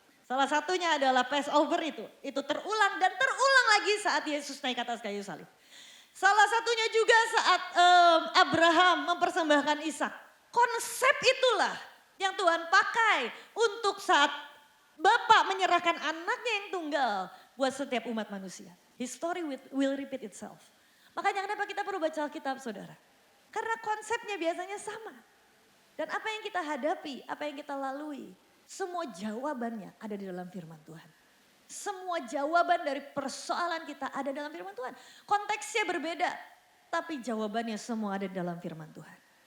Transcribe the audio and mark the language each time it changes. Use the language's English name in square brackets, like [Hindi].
[Indonesian] Salah satunya adalah Passover itu terulang dan terulang lagi saat Yesus naik ke atas kayu salib. Salah satunya juga saat Abraham mempersembahkan Ishak. Konsep itulah yang Tuhan pakai untuk saat Bapa menyerahkan anaknya yang tunggal buat setiap umat manusia. [English] History will repeat itself. [Indonesian] Makanya kenapa kita perlu baca Alkitab saudara? Karena konsepnya biasanya sama. Dan apa yang kita hadapi, apa yang kita lalui, semua jawabannya ada di dalam firman Tuhan. Semua jawaban dari persoalan kita ada dalam firman Tuhan. Konteksnya berbeda, tapi jawabannya semua ada di dalam firman Tuhan.